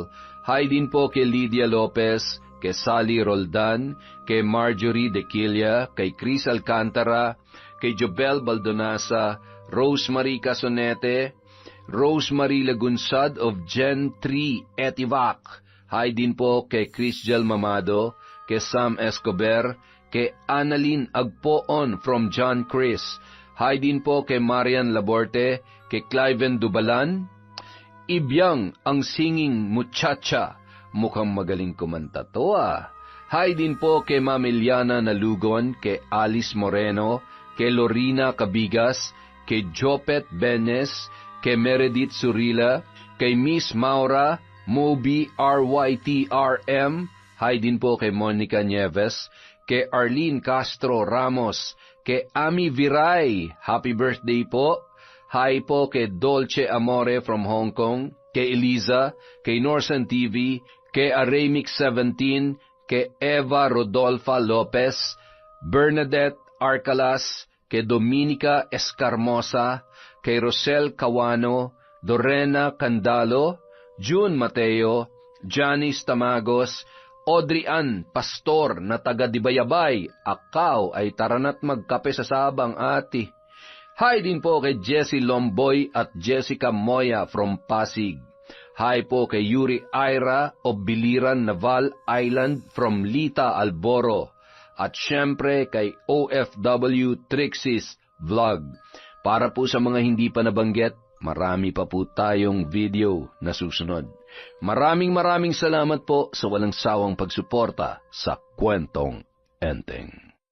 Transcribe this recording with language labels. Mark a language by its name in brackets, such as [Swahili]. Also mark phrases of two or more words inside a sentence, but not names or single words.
[Filipino] Hi din po kay Lydia Lopez, kay Sally Roldan, kay Marjorie Dequilla, kay Chris Alcantara, kay Jobel Baldonasa, Rosemary Casonete, Rosemary Lagunsad of Gen 3 Etivac. Hi din po kay Chrisjel Mamado, kay Sam Escobar, kay Annalyn Agpoon from John Chris. Hi din po kay Marian Laborte, kay Cliven Dubalan. Ibyang ang singing muchacha, mukhang magaling kumanta to ah. Hi din po kay Mamiliana Nalugon, kay Alice Moreno, kay Lorina Cabigas, kay Jopet Benes, kay Meredith Surila, kay Miss Maura, Moby RYTRM. Hi din po kay Monica Nieves, kay Arlene Castro Ramos, kay Ami Viray, happy birthday po. Hi po kay Dolce Amore from Hong Kong, kay Eliza, kay Norsan TV, kay Aramix 17, kay Eva Rodolfa Lopez, Bernadette Arcalas, kay Dominica Escarmosa, kay Rosel Cawano, Dorena Candalo, June Mateo, Janice Tamagos, Audrey Ann Pastor na taga Dibayabay, akaw ay taranat magkape sa sabang ati. Hi din po kay Jessie Lomboy at Jessica Moya from Pasig. Hi po kay Yuri Ira of Biliran Naval Island from Lita Alboro. At syempre kay OFW Trixis Vlog. Para po sa mga hindi pa nabanggit, marami pa po tayong video na susunod. Maraming salamat po sa walang sawang pagsuporta sa Kwentong Enteng.